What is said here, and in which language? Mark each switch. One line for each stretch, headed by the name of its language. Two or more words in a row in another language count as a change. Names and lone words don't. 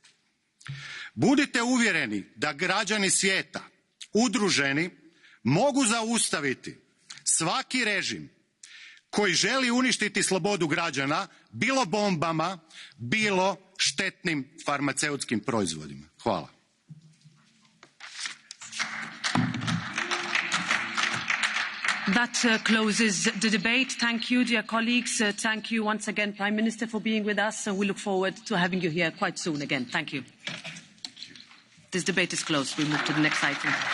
Croatian: Budite uvjereni da građani svijeta, udruženi, mogu zaustaviti svaki režim koji želi uništiti slobodu građana, bilo bombama, bilo štetnim farmaceutskim proizvodima. Hvala.
English: That closes the debate. Thank you, dear colleagues. Thank you once again, Prime Minister, for being with us. And we look forward to having you here quite soon again. Thank you. This debate is closed. We move to the next item.